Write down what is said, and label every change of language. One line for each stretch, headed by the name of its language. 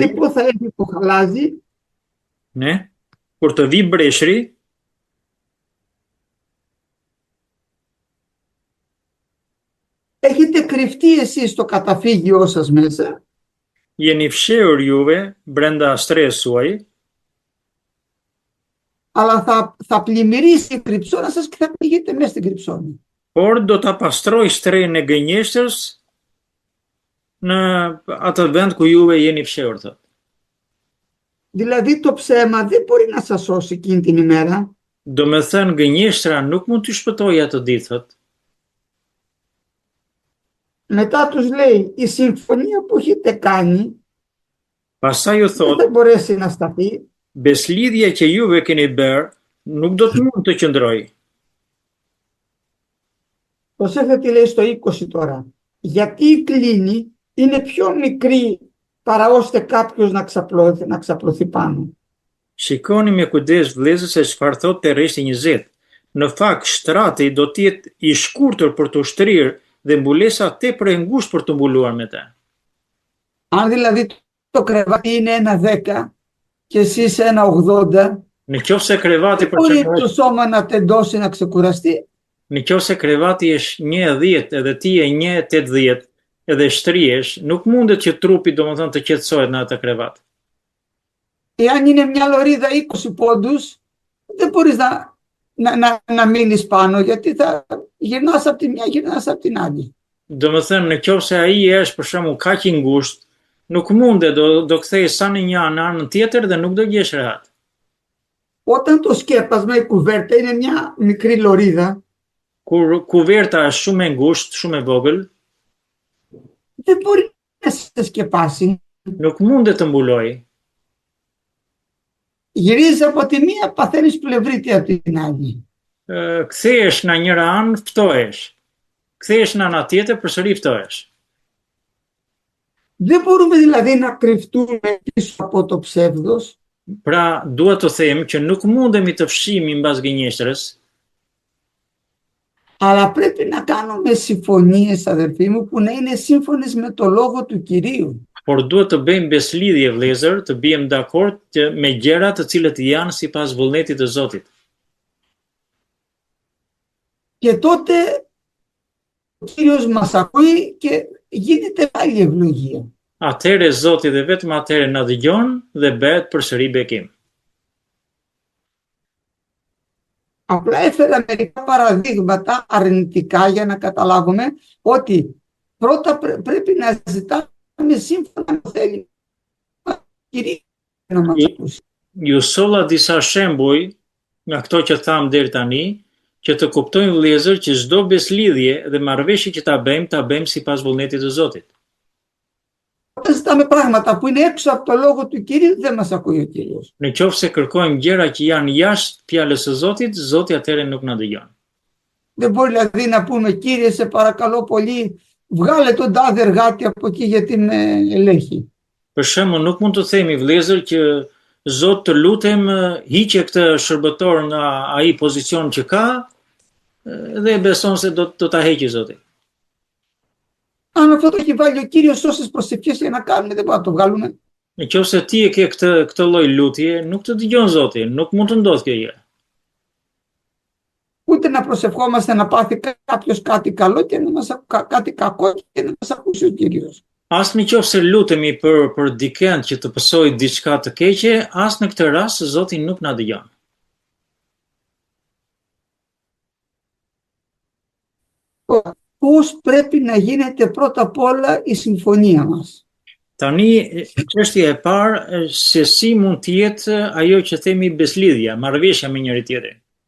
Greek: λοιπόν θα έρθει το χαλάζι,
Albanian: Ne? Kur të vi breshri,
Greek: έχετε κρυφτεί εσείς στο καταφύγιό σας μέσα
Albanian: jeni fshehur juve brenda shtresës suaj,
Greek: αλλά θα πλημμυρίσει η κρυψώνα σας και θα πήγετε μέσα στην κρυψώνα.
Albanian: por do ta pastroj shtrenjën e gënjeshtërës në atë vend ku juve jeni fshehur, thot.
Greek: Δηλαδή το ψέμα δεν μπορεί να σας σώσει εκείνη την ημέρα.
Albanian: Do me thënë gënjeshtra nuk mund të shpëtojë atë ditë, thot.
Greek: Μετά τους λέει η συμφωνία που έχετε κάνει
Albanian: Pastaj ju
Greek: δεν
Albanian: thot,
Greek: θα μπορέσει να σταθεί.
Albanian: beslidhja që juve keni bërë nuk do të mund të qëndrojë.
Greek: Προσέξτε τι λέει στο 20 τώρα. Γιατί η κλίνη είναι πιο μικρή παρά ώστε κάποιος να ξαπλωθεί πάνω.
Albanian: Shikoni me kujdes vëllezër se çfarë thotë te rreshti 20. Në fakt, shtrati do të jetë i shkurtër për të ushtrirë dhe mbulesa tepër e ngushtë për të mbuluar me të.
Greek: Αν δηλαδή το κρεβάτι είναι ένα 10 και εσύ είσαι ένα 80,
Albanian: Në qoftë se krevati për
Greek: μπορεί
Albanian: shembull,
Greek: το σώμα να τεντώσει, να ξεκουραστεί.
Albanian: në qoftë se krevati është 1,10 edhe ti je 1,80 edhe shtrihesh, nuk mundet që trupi domethënë të qetësohet në atë krevat.
Greek: Εάν είναι μια λωρίδα 20 πόντους, δεν μπορείς να μείνεις πάνω, γιατί θα γυρνάς από τη μια, γυρνάς από την άλλη.
Albanian: Domethënë në qoftë se ai është për shembull kaq i ngushtë, nuk mundet, do kthej sa në një anë anën tjetër dhe nuk do gjesh rehat.
Greek: Όταν το σκέπασμα, η κουβέρτα είναι μια μικρή λωρίδα,
Albanian: Kur kuverta është shumë e ngushtë, shumë e vogël,
Greek: δεν μπορεί να σε σκεπάσει.
Albanian: nuk mundet të mbulojë.
Greek: Γυρίζεις από τη μία, παθαίνεις πλευρίτη από την άλλη.
Albanian: Kthehesh në njëra anë, ftohesh. Kthehesh në ana tjetër, përsëri ftohesh.
Greek: Δεν μπορούμε δηλαδή να κρυφτούμε πίσω από το ψεύδος,
Albanian: Pra, duhet të them që nuk mundemi të fshihemi mbas gënjeshtrës,
Greek: αλλά πρέπει να κάνουμε συμφωνίες, αδερφοί μου, που να είναι σύμφωνες με το λόγο του Κυρίου.
Albanian: por duhet të bëjmë beslidhje vëllezër, të bijem dakord me gjëra të cilët janë sipas vullnetit të Zotit.
Greek: Και τότε ο Κύριος μας ακούει και γίνεται άλλη ευλογία.
Albanian: Atëherë Zoti dhe vetëm atëherë na dëgjon dhe bëhet përsëri bekim.
Greek: Απλά έφερα μερικά παραδείγματα αρνητικά για να καταλάβουμε ότι πρώτα πρέπει να ζητάμε σύμφωνα με θέλει Κυρίου να μας ακούσει.
Albanian: Ju solla disa shembuj nga këto që tham deri tani, që të kuptojmë vëllezër që çdo beslidhje dhe marrëveshje që ta bëjmë sipas vullnetit të Zotit.
Greek: Όταν ζητάμε πράγματα που είναι έξω από το λόγο του Κυρίου, δεν μας ακούει ο Κύριος.
Albanian: Në qoftë se kërkojmë gjëra që janë jashtë fjalës së Zotit, Zoti atëherë nuk na dëgjon.
Greek: Δεν μπορεί δηλαδή να πούμε, Κύριε, σε παρακαλώ πολύ, βγάλε τον τάδε εργάτη από εκεί γιατί με ελέγχει.
Albanian: Për shembull, nuk mund të themi vëllezër që Zot të lutem hiqe këtë shërbëtor nga ai pozicion që ka dhe beson se do ta heqë Zoti.
Greek: Αν αυτό το έχει βάλει ο Κύριος όσες προσευχές για να κάνουμε, δεν μπορούμε να το βγάλουμε.
Albanian: Nëse ti e ke këtë lloj lutje, nuk të dëgjon Zoti, nuk mund të ndodhë kjo gjë.
Greek: Ούτε να προσευχόμαστε να πάθει κάποιος κάτι καλό και να μας, κάτι κακό και να μας ακούσει ο Κύριος.
Albanian: As në qoftë se lutemi për dikend që të pësojë diçka të keqe, as në këtë rast Zoti nuk na dëgjon.
Greek: Πώς πρέπει να γίνεται πρώτα απ' όλα η συμφωνία μας.
Albanian: Tani, çështja e parë, se si mund të jetë ajo që themi beslidhja, marrëveshja me njëri tjetrin.